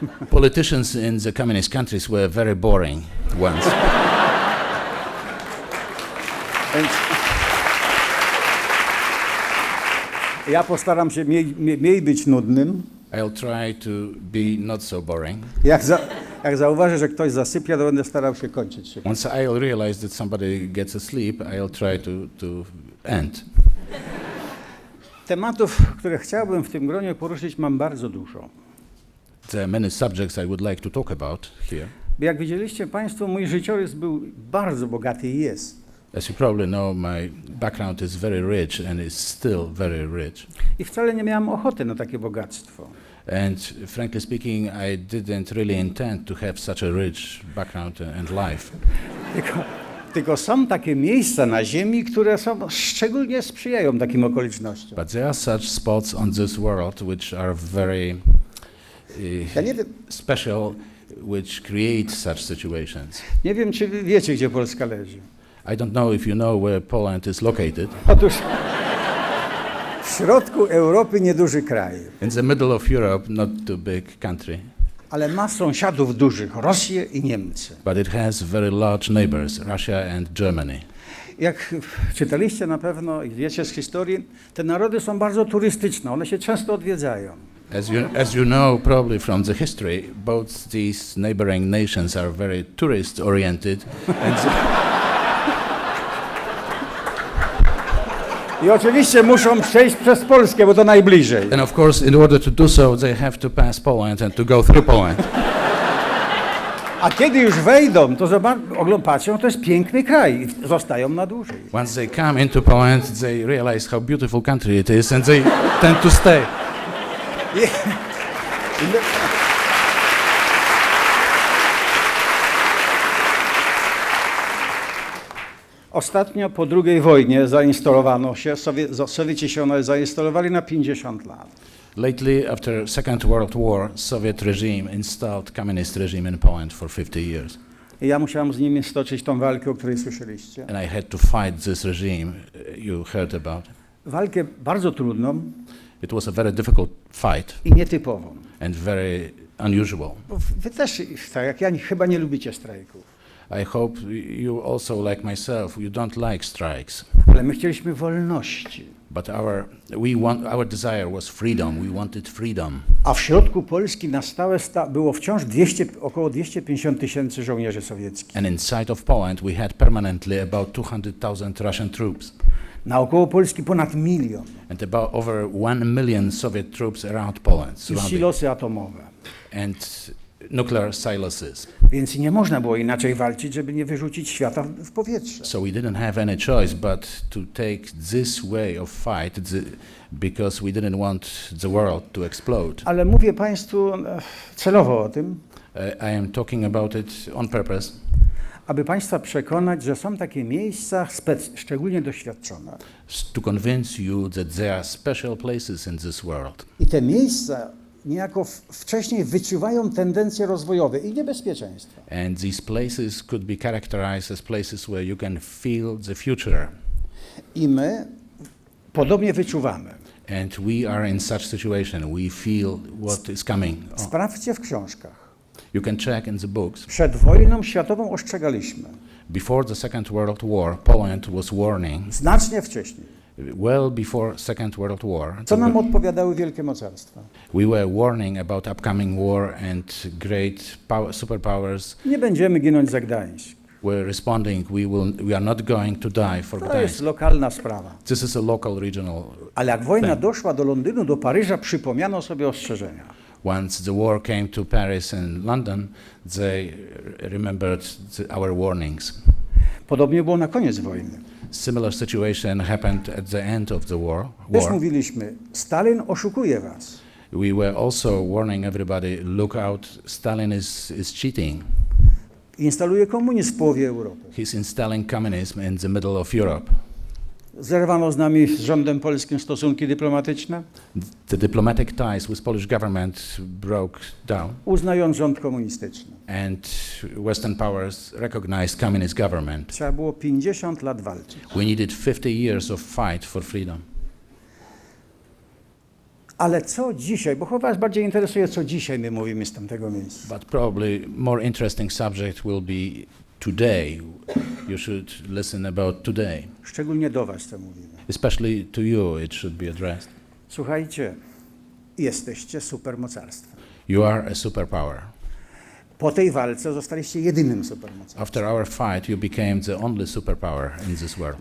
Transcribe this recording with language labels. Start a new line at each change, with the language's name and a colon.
English: Politicians in the communist countries were very boring once.
Polish: Więc ja postaram się mniej być nudnym.
English: I'll try to be not so boring.
Polish: Jak zauważę, że ktoś zasypia, to będę starał się kończyć szybko.
English: Once I'll realize that somebody gets asleep, I'll try to end.
Polish: Tematów, które chciałbym w tym gronie poruszyć, mam bardzo dużo.
English: There are many subjects I would like to talk about here.
Polish: Jak widzieliście Państwo, mój życiorys był bardzo bogaty i jest.
English: As you probably know, my background is very rich and is still very rich.
Polish: I wcale nie miałem ochoty na takie bogactwo.
English: And frankly speaking, I didn't really intend to have such a rich background and life.
Polish: Tylko są takie miejsca na ziemi, które szczególnie sprzyjają takim okolicznościom.
English: But there are such spots on this world which are very
Polish: Ja nie wiem,
English: special, which create such situations.
Polish: nie wiem, czy wy wiecie, gdzie Polska leży.
English: I don't know if you know where Poland is located.
Polish: Otóż w środku Europy nieduży kraj,
English: In the middle of Europe, not too big country,
Polish: ale ma sąsiadów dużych, Rosję i Niemcy.
English: but it has very large neighbors, Russia and Germany.
Polish: Jak czytaliście na pewno i wiecie z historii, te narody są bardzo turystyczne, one się często odwiedzają.
English: As you know probably from the history, both these neighboring nations are very tourist-oriented,
Polish: I oczywiście muszą przejść przez Polskę, bo to najbliżej.
English: and of course, in order to do so, they have to pass Poland and to go through Poland.
Polish: A kiedy już wejdą, to patrzą, to jest piękny kraj i zostają na dłużej.
English: Once they come into Poland, they realize how beautiful country it is, and they tend to stay.
Polish: Ostatnio po II wojnie zainstalowano się, Sowieci się zainstalowali na 50 lat.
English: Lately, after Second World War, Soviet regime installed communist regime in Poland for 50 years.
Polish: I ja musiałem z nimi stoczyć tą walkę, o której słyszeliście.
English: And I had to fight this regime you heard about.
Polish: Walkę bardzo trudną
English: It was a very difficult fight
Polish: i nietypową.
English: and very unusual.
Polish: Bo wy też, tak jak ja, chyba nie lubicie strajków.
English: I hope you also, like myself, you don't like strikes.
Polish: Ale my chcieliśmy wolności.
English: But our desire was freedom. We wanted freedom.
Polish: A w środku Polski na stałe było wciąż około 250 tysięcy żołnierzy sowieckich.
English: And inside of Poland, we had permanently about 200,000 Russian troops.
Polish: Naokoło Polski ponad 1 milion.
English: And about over 1 million Soviet troops around Poland.
Polish: I
English: surrounding.
Polish: silosy atomowe.
English: And nuclear silos.
Polish: Więc nie można było inaczej walczyć, żeby nie wyrzucić świata w powietrze.
English: So we didn't have any choice but to take this way of fight because we didn't want the world to explode.
Polish: Ale mówię Państwu celowo o tym,
English: I am talking about it on purpose,
Polish: aby Państwa przekonać, że są takie miejsca szczególnie doświadczone.
English: to convince you that there are special places in this world.
Polish: I te miejsca niejako wcześniej wyczuwają tendencje rozwojowe i niebezpieczeństwa.
English: And these places could be characterized as places where you can feel the future.
Polish: I my podobnie wyczuwamy.
English: And we are in such situation. We feel what is coming.
Polish: Sprawdźcie w książkach.
English: You can check in the books.
Polish: Przed wojną światową ostrzegaliśmy.
English: Before the Second World War, Poland was warning.
Polish: Znacznie wcześniej.
English: Well before Second World War.
Polish: Co nam odpowiadały wielkie mocarstwa?
English: We were warning about upcoming war and great superpowers
Polish: Nie będziemy ginąć za Gdańsk.
English: were responding, we are not going to die for
Polish: To jest
English: Gdańsk.
Polish: lokalna sprawa.
English: This is a local, regional
Polish: Ale jak wojna
English: thing.
Polish: doszła do Londynu, do Paryża, przypomniano sobie ostrzeżenia.
English: Once the war came to Paris and London, they remembered our warnings.
Polish: Podobnie było na koniec wojny.
English: Similar situation happened at the end of the war.
Polish: Też mówiliśmy, Stalin oszukuje was.
English: We were also warning everybody, look out, Stalin is cheating.
Polish: Instaluje komunizm w połowie Europy.
English: He's installing communism in the middle of Europe.
Polish: Zerwano z nami, z rządem polskim, stosunki dyplomatyczne,
English: The diplomatic ties with Polish government broke down,
Polish: uznając rząd komunistyczny.
English: and Western powers recognized communist government.
Polish: Trzeba było 50 lat walczyć.
English: We needed 50 years of fight for freedom.
Polish: Ale co dzisiaj, bo chyba was bardziej interesuje, co dzisiaj my mówimy z tamtego miejsca.
English: But probably more interesting subject will be today. you should listen about today.
Polish: Szczególnie do was to mówimy.
English: Especially to you, it should be addressed.
Polish: Słuchajcie, jesteście supermocarstwem.
English: You are a superpower.
Polish: Po tej walce zostaliście jedynym supermocarstwem.
English: After our fight, you became the only superpower in this world.